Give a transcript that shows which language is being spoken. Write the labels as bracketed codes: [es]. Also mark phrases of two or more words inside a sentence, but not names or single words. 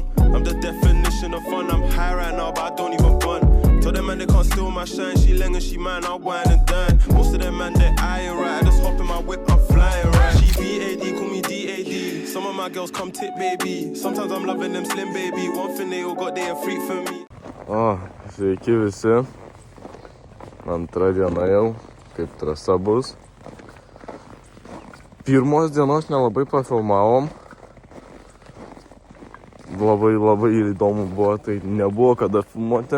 [en] I'm the definition of fun. I'm high right now, but I don't even bun. Tell them man they can't steal my shine. She ling and she mine, I'll wine and dine. Most of them man they eyeing right. I just hop in my whip, I'm flying right. She BAD, call me DAD. Some of my girls come tip baby. Sometimes I'm loving them slim baby. One thing they all got, they a freak for me. [lt] Sveiki visi. Antra diena jau, kaip trasa bus. Pirmos dienos nelabai pafilmavom. Labai įdomu buvo, tai nebuvo kada filmuoti.